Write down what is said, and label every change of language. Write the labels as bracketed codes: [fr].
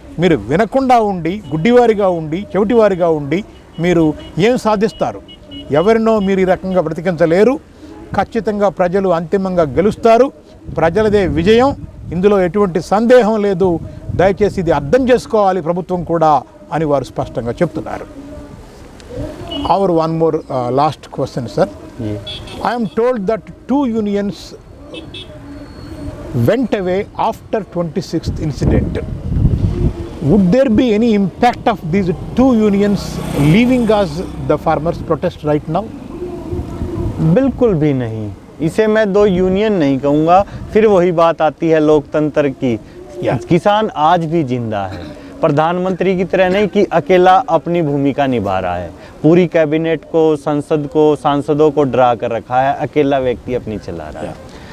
[te] మీరు వినకుండా ఉండి, గుడ్డివారిగా ఉండి, చెవిటివారిగా ఉండి మీరు ఏం సాధిస్తారు? ఎవరినో మీరు ఈ రకంగా బ్రతికించలేరు. ఖచ్చితంగా ప్రజలు అంతిమంగా గెలుస్తారు. ప్రజలదే విజయం, ఇందులో ఎటువంటి సందేహం లేదు. దయచేసి ఇది అర్థం చేసుకోవాలి ప్రభుత్వం కూడా అని వారు స్పష్టంగా చెప్తున్నారు. [en] Our one more last question, sir. I am told that 2 unions went away after 26th incident. Would there be any impact of these 2 unions leaving us the farmers protest right now? [hi] बिल्कुल भी नहीं। इसे मैं 2 union नहीं कहूँगा। फिर वही बात आती है लोकतंत्र की। किसान आज भी जिंदा है, प्रधानमंत्री की तरह नहीं कि अकेला अपनी भूमिका निभा रहा है। पूरी कैबिनेट को, संसद को, सांसदों को डरा कर रखा है, अकेला व्यक्ति अपनी चला रहा है।